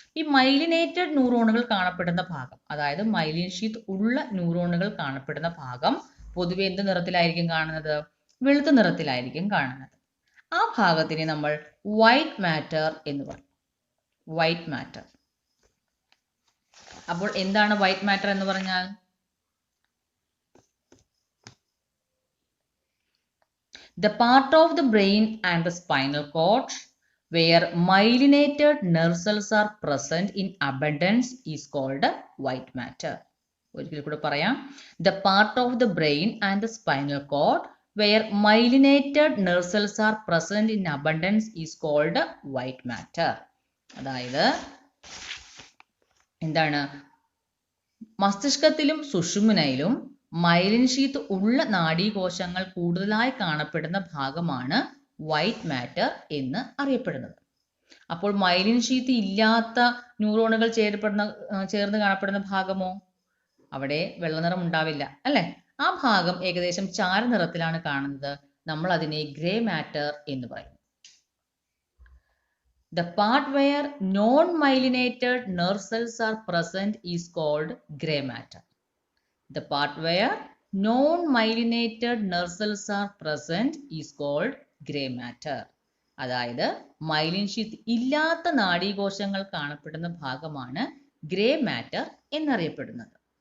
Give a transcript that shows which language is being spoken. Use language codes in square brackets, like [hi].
[ml] ഈ മൈലിനേറ്റഡ് ന്യൂറോണുകൾ കാണപ്പെടുന്ന ഭാഗം, അതായത് മൈലിൻ ഷീത്ത് ഉള്ള ന്യൂറോണുകൾ കാണപ്പെടുന്ന ഭാഗം പൊതുവെ എന്ത് നിറത്തിലായിരിക്കും കാണുന്നത്? വെളുത്ത നിറത്തിലായിരിക്കും കാണുന്നത്. ആ ഭാഗത്തിനെ നമ്മൾ വൈറ്റ് മാറ്റർ എന്ന് പറയും. White matter. അപ്പോൾ എന്താണ് വൈറ്റ് മാറ്റർ എന്ന് പറഞ്ഞാൽ? [en] The part of the brain and the spinal cord where myelinated nerve cells are present in abundance is called white matter. [ml] ഒരിക്കൽ കൂടെ പറയാം. [en] The part of the brain and the spinal cord where myelinated nerve cells are present in abundance is called white matter. [ml] അതായത് എന്താണ്? മസ്തിഷ്കത്തിലും സുഷുമ്നയിലും myelin sheath ഉള്ള നാഡീകോശങ്ങൾ കൂടുതലായി കാണപ്പെടുന്ന ഭാഗമാണ് white matter എന്ന് അറിയപ്പെടുന്നത്. അപ്പോൾ മൈലിൻ ഷീത്ത് ഇല്ലാത്ത ന്യൂറോണുകൾ ചേർന്ന് കാണപ്പെടുന്ന ഭാഗമോ? അവിടെ വെള്ളനിറം ഉണ്ടാവില്ല, അല്ലെ? ആ ഭാഗം ഏകദേശം ചാരനിറത്തിലാണ് കാണുന്നത്. നമ്മൾ അതിനെ ഗ്രേ മാറ്റർ എന്ന് പറയും. [en] The part where non-myelinated nerve cells are present is called gray matter. The part where non-myelinated nerve cells are present is called gray matter. [ml] അതായത് മൈലിൻ ഷീത്ത് ഇല്ലാത്ത നാഡീകോശങ്ങൾ കാണപ്പെടുന്ന ഭാഗമാണ് ഗ്രേ മാറ്റർ എന്നറിയപ്പെടുന്നത്.